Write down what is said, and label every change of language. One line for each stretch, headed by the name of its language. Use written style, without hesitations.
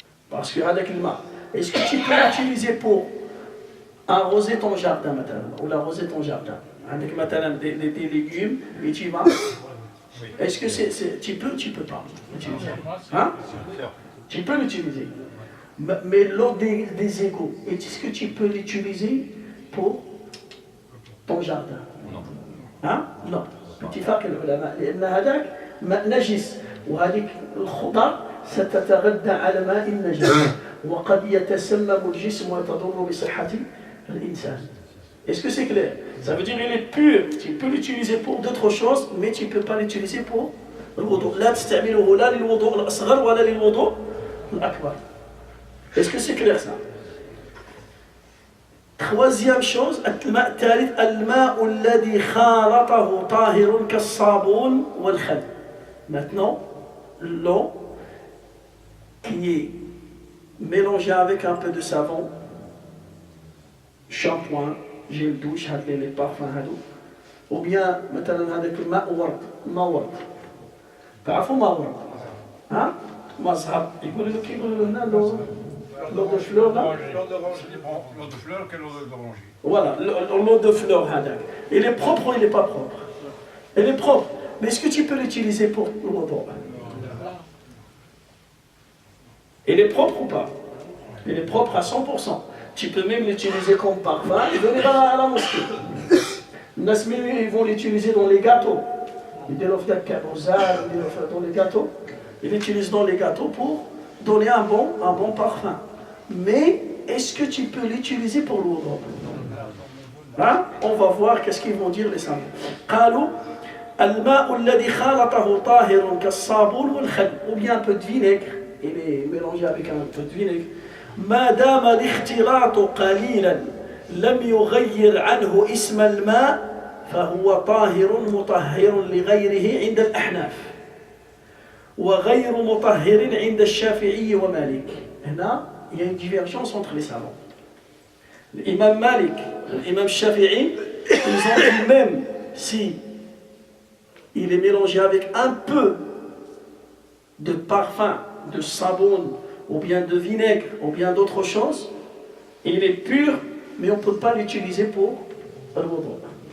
French: Parce que avec le ma, est-ce que tu peux l'utiliser pour arroser ton jardin maintenant, ou l'arroser ton jardin avec maintenant des légumes et tu vas? Est-ce que tu peux pas l'utiliser? Hein? Tu peux l'utiliser. Mais l'eau des égouts, est-ce que tu peux l'utiliser pour ton jardin? Hein? Non.
Arabic: باتفاق العلماء لأن هذاك ماء نجس وهذيك الخضر ستتغذى على ماء نجس وقد يتسمم الجسم وتضر بصحة الإنسان.
French: Est-ce que c'est clair? Ça veut dire qu'il est pur. Tu peux l'utiliser pour d'autres choses, mais tu ne peux pas l'utiliser pour le wudu.
Arabic: لا تستعمله لا للوضوء الأصغر ولا للوضوء الأكبر.
French: Est-ce que c'est clair ça? Troisième chose,
Arabic: الماء الثالث الماء الذي خالطه طاهر كالصابون والخل.
French: Maintenant, l'eau qui est mélangée avec un peu de savon, shampoing, gel douche, les parfums, ou bien
Arabic: مثلا هذاك الماء ورد، ماء ورد. تعرفوا ماء ورد؟ ها؟ مذهب يقولوا لك يقولوا هنا
French: l'eau de fleur là. L'eau de fleur, quelle eau d'oranger? Voilà, l'eau de fleur, il est propre ou il n'est pas propre? Il est propre, mais est-ce que tu peux l'utiliser pour le wudu? Il est propre ou pas? Il est propre à 100%. Tu peux même l'utiliser comme parfum et venir à la mosquée. Ils vont l'utiliser dans les gâteaux. Ils l'offrent dans les gâteaux. Ils l'utilisent dans les gâteaux pour donner un bon parfum. Mais est-ce que tu peux l'utiliser pour le wudu? Hein? On va voir qu'est-ce qu'ils vont dire les savants.
Arabic: قالوا الماء الذي خالطه طاهر كالصابون والخل.
French: Ou bien un peu de vinaigre. Il est mélangé avec un peu de vinaigre.
Arabic: ما دام الاختلاط قليلا لم يغير عنه اسم الماء فهو طاهر مطهر لغيره عند الأحناف وغير مطهر عند الشافعي ومالك.
French: هنا il y a une divergence entre les savants. L'imam Malik, l'imam Shafi'i, ils ont dit même si il est mélangé avec un peu de parfum, de savon, ou bien de vinaigre, ou bien d'autres choses, il est pur, mais on ne peut pas l'utiliser pour le wudu.